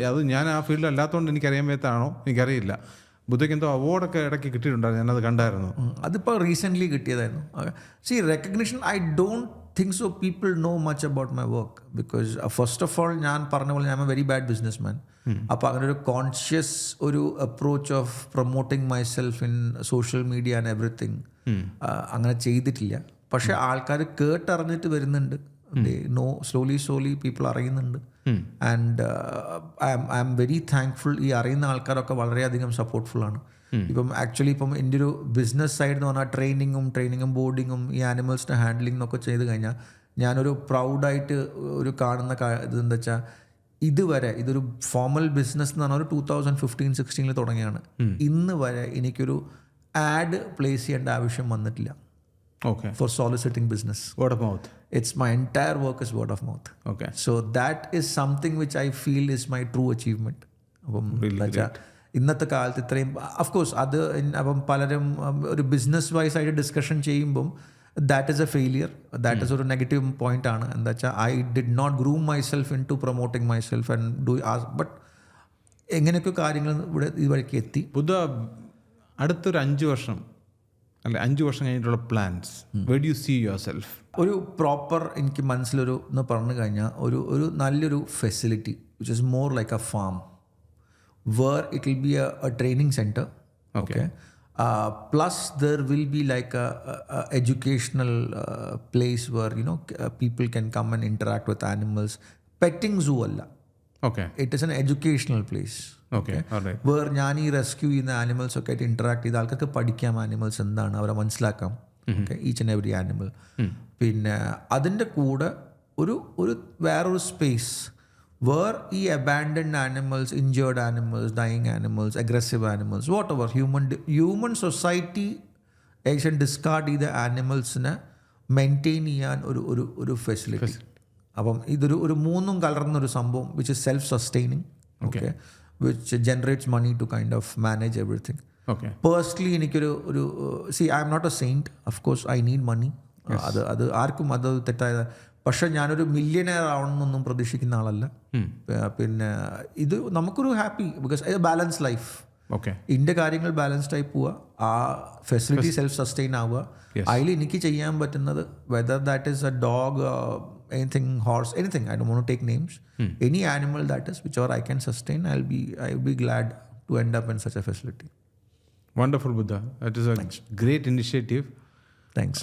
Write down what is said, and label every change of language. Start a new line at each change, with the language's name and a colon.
Malayalam: അത് ഞാൻ ആ ഫീൽഡിൽ അല്ലാത്തതുകൊണ്ട് എനിക്കറിയാൻ പറ്റാണോ എനിക്കറിയില്ല. ബുദ്ധയ്ക്ക് എന്തോ അവാർഡൊക്കെ ഇടയ്ക്ക് കിട്ടിയിട്ടുണ്ടായിരുന്നു, ഞാനത് കണ്ടായിരുന്നു. അതിപ്പോൾ recently കിട്ടിയതായിരുന്നു.
English: see recognition I don't think so people know much about my work because first of all
Malayalam: ഞാൻ പറഞ്ഞ പോലെ
English: I'm a very bad businessman. അപ്പോൾ അങ്ങനെ ഒരു കോൺഷ്യസ് ഒരു approach of promoting myself in social media and everything
Malayalam: അങ്ങനെ ചെയ്തിട്ടില്ല. പക്ഷെ ആൾക്കാർ കേട്ടറിഞ്ഞിട്ട് വരുന്നുണ്ട്. നോ സ്ലോലി പീപ്പിൾ അറിയുന്നുണ്ട്.
English: And I am very thankful.
Malayalam: ഈ അറിയുന്ന ആൾക്കാരൊക്കെ വളരെയധികം സപ്പോർട്ട്ഫുള്ളാണ്. ഇപ്പം ആക്ച്വലി ഇപ്പം എൻ്റെ ഒരു ബിസിനസ് സൈഡ് എന്ന് പറഞ്ഞാൽ ട്രെയിനിങ്ങും ബോർഡിങ്ങും ഈ ആനിമൽസിനെ ഹാൻഡ്ലിംഗ് എന്നൊക്കെ ചെയ്ത് കഴിഞ്ഞാൽ ഞാനൊരു പ്രൗഡായിട്ട് ഒരു കാണുന്ന ഇതെന്താ വെച്ചാൽ ഇതുവരെ ഇതൊരു ഫോമൽ ബിസിനസ് എന്ന് പറഞ്ഞാൽ ഒരു 2015-16 തുടങ്ങിയാണ്. ഇന്ന് വരെ എനിക്കൊരു ആഡ് പ്ലേസ് ചെയ്യേണ്ട ആവശ്യം വന്നിട്ടില്ല.
English: Okay. For soliciting business. Word of mouth. It's my entire work is word of mouth. Okay. So that is something which I feel is my true achievement.
Malayalam: അപ്പം ഇന്നത്തെ കാലത്ത് ഇത്രയും അഫ്കോഴ്സ് അത് അപ്പം പലരും ഒരു ബിസിനസ് വൈസ് ആയിട്ട് ഡിസ്കഷൻ ചെയ്യുമ്പം
English: that is a failure,
Malayalam: that is ഒരു നെഗറ്റീവ് പോയിന്റ് ആണ്.
English: എന്താ വെച്ചാൽ I did not groom myself into promoting myself and do but
Malayalam: എങ്ങനെയൊക്കെ കാര്യങ്ങൾ ഇവിടെ ഇതുവഴിക്ക് എത്തി. ബുദ്ധ അടുത്തൊരു 5 വർഷം അല്ലെ 5 വർഷം കഴിഞ്ഞിട്ടുള്ള plans,
English: where do you see yourself?
Malayalam: ഒരു പ്രോപ്പർ എനിക്ക് മനസ്സിലൊരു എന്ന് പറഞ്ഞു കഴിഞ്ഞാൽ ഒരു നല്ലൊരു facility
English: Which is more like a farm where it will be a training center. Okay. Plus there will be like a educational place where people can come and interact with animals. Petting zoo alla. Okay. It is an educational place. Okay. All right.
Malayalam: Where ഞാൻ ഈ rescue ചെയ്യുന്ന animals ഒക്കെ ആയിട്ട് interact ചെയ്ത് ആൾക്കാർക്ക് പഠിക്കാം animals എന്താണ്, അവരെ മനസ്സിലാക്കാം. Okay, each and every animal. പിന്നെ അതിൻ്റെ കൂടെ ഒരു വേറൊരു സ്പേസ് where ഈ
English: abandoned animals, injured animals, dying animals, aggressive animals, whatever human society
Malayalam: ഏകദേശം ഡിസ്കാർഡ് ചെയ്ത ആനിമൽസിനെ മെയിൻറ്റെയിൻ ചെയ്യാൻ ഒരു ഫെസിലിറ്റി. അപ്പം ഇതൊരു മൂന്നും കലർന്നൊരു സംഭവം which is self sustaining.
English: Okay, which generates money to kind of manage everything. Okay. Personally എനിക്കൊരു I'm not a saint. Of course I need money.
Malayalam: അത് ആർക്കും അത് തെറ്റായ, പക്ഷെ ഞാനൊരു മില്യനെയർ ആവണമെന്നൊന്നും പ്രതീക്ഷിക്കുന്ന ആളല്ല. പിന്നെ ഇത് നമുക്കൊരു ഹാപ്പി ബിക്കോസ് ഇത് ബാലൻസ് ലൈഫ്. ഓക്കെ, ഇതിൻ്റെ കാര്യങ്ങൾ ബാലൻസ്ഡ് ആയി പോവുക, ആ ഫെസിലിറ്റി സെൽഫ് സസ്റ്റെയിൻ ആവുക. അതിൽ എനിക്ക് ചെയ്യാൻ പറ്റുന്നത്
English: Whether that is a dog, anything, horse, anything, I don't want to take names, any animal that is whichever I can sustain, I'll be glad to end up in such a facility. Wonderful, Buddha. That is a great initiative. Thanks.